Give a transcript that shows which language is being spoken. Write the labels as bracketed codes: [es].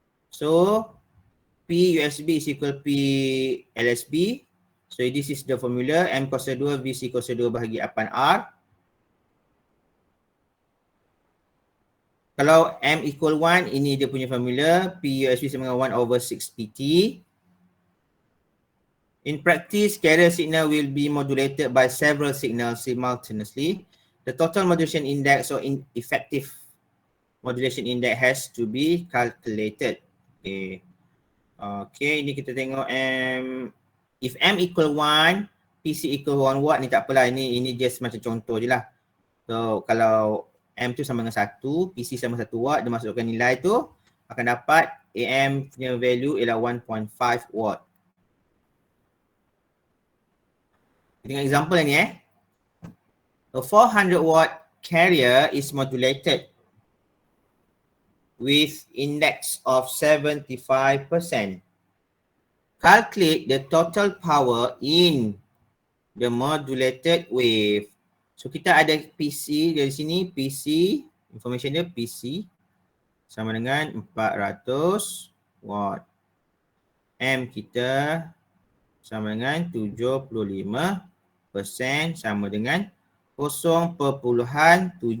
[en] So P USB is equal P LSB. So this is the formula, [ms] M kuasa 2 VC kuasa 2 bahagi 8R. Kalau M equal 1, ini dia punya formula, P USB sama dengan 1 over 6 PT. [en] In practice, carrier signal will be modulated by several signals simultaneously. The total modulation index or effective modulation index has to be calculated. [ms] Okay. Okay, ini kita tengok M. [en] If M equal 1, PC equal 1 watt, [ms] ni tak apalah. Ini just macam contoh je lah. So, kalau M tu sama dengan 1, PC sama 1 watt, dia masukkan nilai tu, akan dapat AM punya value ialah 1.5 watt. [en] Dengan example ni A 400 watt carrier is modulated with index of 75%. Calculate the total power in the modulated wave. [ms] So kita ada PC dari sini, PC, information dia PC sama dengan 400 watt. M kita sama dengan 75% sama dengan 0.75%.